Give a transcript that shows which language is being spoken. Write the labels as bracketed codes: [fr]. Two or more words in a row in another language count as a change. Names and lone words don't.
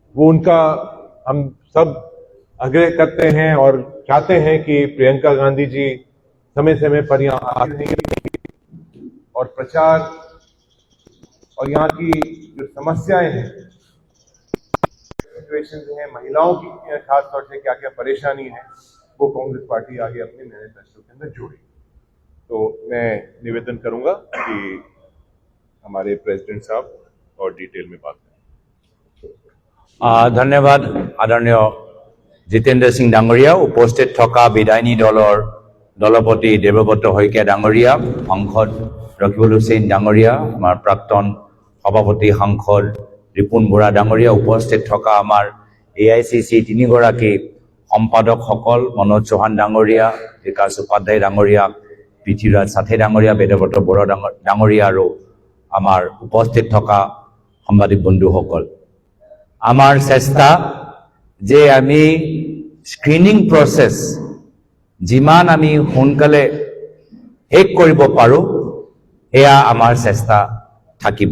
[hi] वो उनका हम सब आग्रह करते हैं और चाहते हैं कि प्रियंका गांधी जी समय समय पर यहाँ आते रहें और प्रचार और यहाँ की जो समस्याएं हैं, सिचुएशन हैं, महिलाओं की खास तौर से क्या क्या परेशानी है, वो कांग्रेस पार्टी आगे अपने मैनिफेस्टो के अंदर जोड़े। तो मैं निवेदन करूंगा कि हमारे प्रेसिडेंट साहब और डिटेल में बात करें। [as] ধন্যবাদ আদৰণীয় জিতেন্দ্ৰ সিং ডাংগৰিয়া, উপস্থিত থকা বিধায়িনী দলৰ দলপতি দেৱব্ৰত শইকীয়া ডাঙৰীয়া, সাংসদ ৰকিবুল হুছেইন ডাঙৰীয়া, আমাৰ প্ৰাক্তন সভাপতি সাংসদ ৰিপুণ বৰা ডাঙৰীয়া, উপস্থিত থকা আমাৰ AICC তিনিগৰাকী সম্পাদকসকল, মনোজ চৌহান ডাঙৰীয়া, বিকাশ উপাধ্যায় ডাঙৰীয়া, পৃথ্বীৰাজ সাথে ডাঙৰীয়া, বেদব্ৰত বৰা ডাঙৰীয়া আৰু আমাৰ উপস্থিত থকা সাংবাদিক বন্ধুসকল, আমাৰ চেষ্টা যে আমি [en] screening process [as] যিমান আমি সোনকালে শেষ কৰিব পাৰোঁ, এয়া আমাৰ চেষ্টা থাকিব।